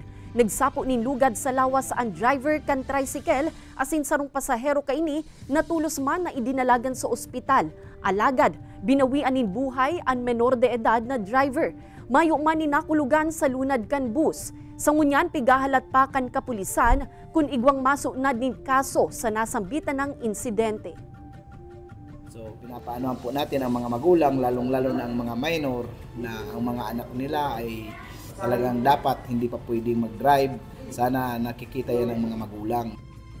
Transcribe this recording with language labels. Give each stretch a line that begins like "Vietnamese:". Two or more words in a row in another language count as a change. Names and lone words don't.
Bikol: Nagsapo nin lugad sa lawas ang driver kan tricycle asin sarong pasahero kaini natulos man na idinalagan sa ospital. Alagad, binawian nin buhay ang menor de edad na driver. Mayo man ni nakulugan sa lunad kan bus. Sa ngunyan, pigahalat pa kan kapulisan kung igwang maso na nin kaso sa nasambitan ng insidente. So,
Filipino: pinapaanohan po natin ang mga magulang, lalong-lalo na ang mga minor, na ang mga anak nila ay talagang dapat hindi pa pwedeng mag-drive. Sana nakikita yan ng mga magulang.